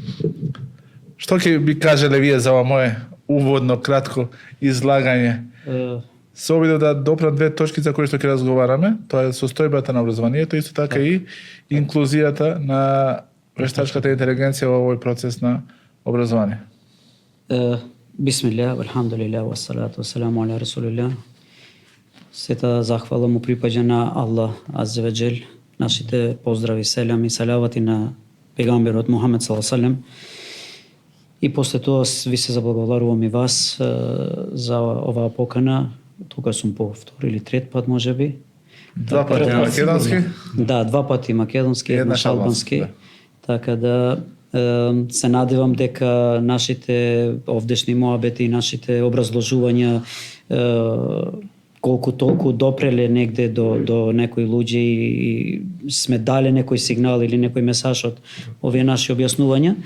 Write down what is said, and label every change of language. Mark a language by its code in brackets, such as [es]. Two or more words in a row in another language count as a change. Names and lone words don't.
[mk] Што ќе би кажеле вие за ова мое уводно кратко излагање? Се обидов да допрам две точки за кои што ќе разговараме. Тоа е состојбата на образованието, исто така и инклузијата на вештачката интелигенција во овој процес на образование. [ar] بسم الله, الحمد لله، والصلاة والسلام على رسول الله. [mk] Сета захвала му припаѓа на Аллах [ar] عز وجل. [mk] Нашите поздрави, селам и салавати на пегамберот Мухамед [ar] صلى الله عليه وسلم. [mk] И после тоа ви се заблагодарувам и вас за оваа покана. Тука сум по втори или трет пат можеби. Два пати македонски? Да, два пати македонски, една албански. Да. Така да се надевам дека нашите овдешни моабети, нашите образложувања колку толку допреле негде до некои луѓе и сме дале некој сигнал или некој месаж од овие наши објаснувања.